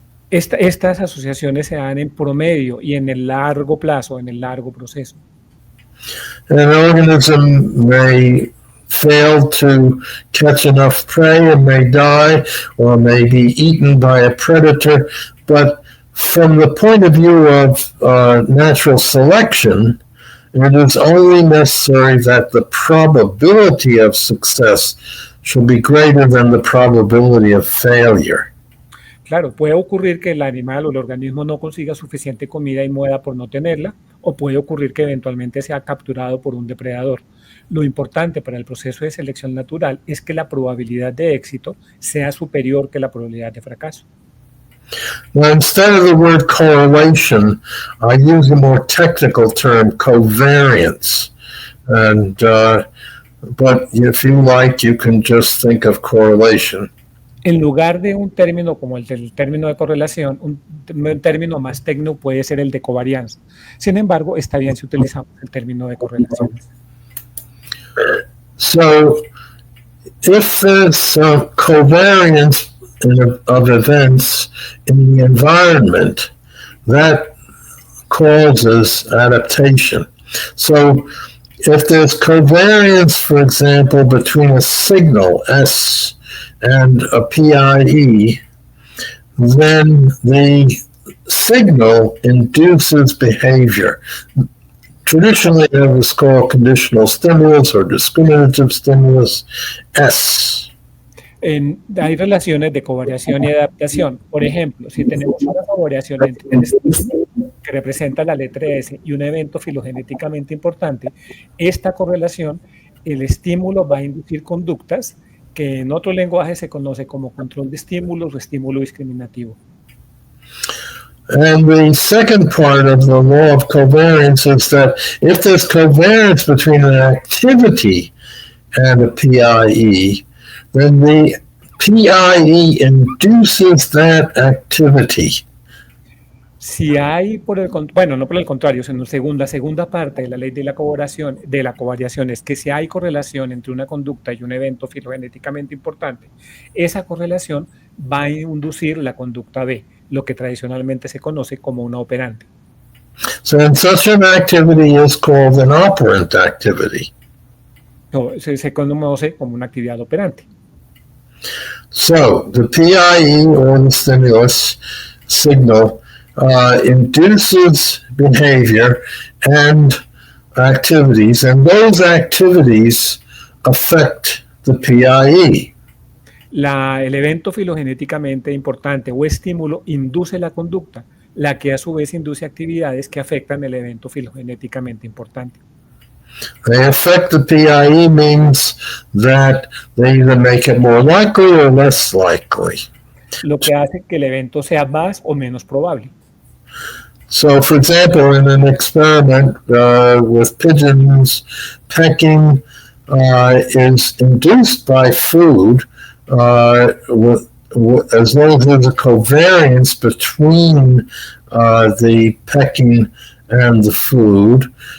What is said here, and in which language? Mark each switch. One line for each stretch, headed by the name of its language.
Spanish: Estas asociaciones se dan en promedio y en el largo plazo, en el largo proceso.
English: An organism may fail to catch enough prey and may die or may be eaten by a predator, but from the point of view of natural selection, it is only necessary that the probability of success should be greater than the probability of failure.
Spanish: Claro, puede ocurrir que el animal o el organismo no consiga suficiente comida y muera por no tenerla, o puede ocurrir que eventualmente sea capturado por un depredador. Lo importante para el proceso de selección natural es que la probabilidad de éxito sea superior que la probabilidad de fracaso.
English: Now, instead of the word correlation, I use a more technical term, covariance. And, but if you like, you can just think of correlation.
Spanish: En lugar de un término como el del término de correlación, un término más técnico puede ser el de covarianza. Sin embargo, está bien si utilizamos el término de correlación.
English: So, if there's some covariance of events in the environment, that causes adaptation. So, if there's covariance, for example, between a signal, S, and a PIE, then the signal induces behavior. Traditionally, it was called conditional stimulus or discriminative stimulus, S.
Spanish: Hay relaciones de covariación y adaptación. Por ejemplo, si tenemos una covariación entre el estímulo que representa la letra S y un evento filogenéticamente importante, esta correlación, el estímulo va a inducir conductas que en otro lenguaje se conoce como control de estímulos o estímulo discriminativo.
English: And the second part of the law of covariance is that if there's covariance between an activity and a PIE, then the PIE induces that activity.
Spanish: Si hay, no por el contrario, sino la segunda parte de la ley de la covariación es que si hay correlación entre una conducta y un evento filogenéticamente importante, esa correlación va a inducir la conducta B, lo que tradicionalmente se conoce como una operante.
English: So in such an activity is called an operant activity.
Spanish: Se conoce como una actividad operante.
English: So the PIE, or the stimulus signal, induces behavior and activities, and those activities affect the PIE.
Spanish: El evento filogenéticamente importante o estímulo induce la conducta, la que a su vez induce actividades que afectan el evento filogenéticamente importante.
English: They affect the PIE means that they either make it more likely or less likely.
Spanish: Lo que hace que el evento sea más o menos probable.
English: So, for example, in an experiment with pigeons, pecking is induced by food as long as there's a covariance between the pecking and the food.